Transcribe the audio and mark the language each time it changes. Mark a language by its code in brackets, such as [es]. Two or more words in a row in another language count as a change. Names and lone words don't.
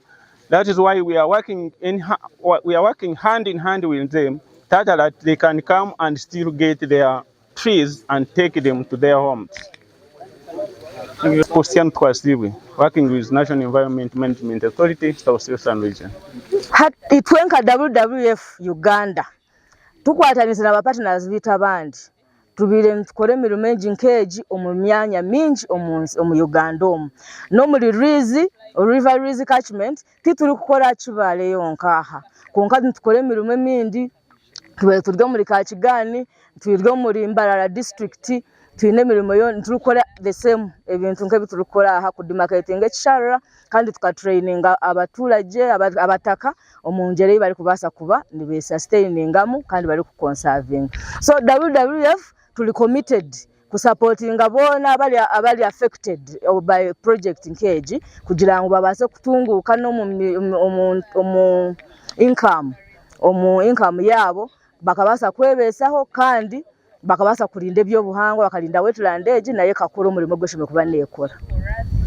[en] That is why we are working hand in hand with them, that they can come and still get their trees and take them to their homes. Working with National Environment Management Authority, South Western Region. [nyn] Itwenka WWF Uganda tukwatanisa na partners bita bandi tubire tukore mirimo mingi nkeji omu myanya mingi omu Uganda no muri river Rizi catchment tituri kukora Kibale yonkaha konka tukore mirimo mindi turyo muri Kachigani turyo muri Mbarara district twine mirimo yo turukora [en] the same [nyn] ebintu nke biturukora aha kudimarketing ekishara kandi tukatraininga abaturage abataka omunjere bari kubasa kuba nibe sustainingamu kandi bari ku conserving. So WWF tuli committed ku supporting abona abali [en] affected by project [nyn] nkeji kugira ngo babase kutunguka no mu income yabo bakabasa kwebesaho kandi bakabasa kurinda ebyo buhangwa bakarinda wetland age naye kakuru umurimo gweshime kuba nekora.